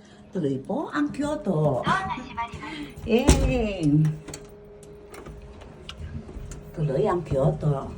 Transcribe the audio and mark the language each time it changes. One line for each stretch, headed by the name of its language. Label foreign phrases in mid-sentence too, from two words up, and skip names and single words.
Filipino: Tuloy po ang Kyoto.
Japanese: ドアが閉まります。
Filipino: Yay! Tuloy ang Kyoto.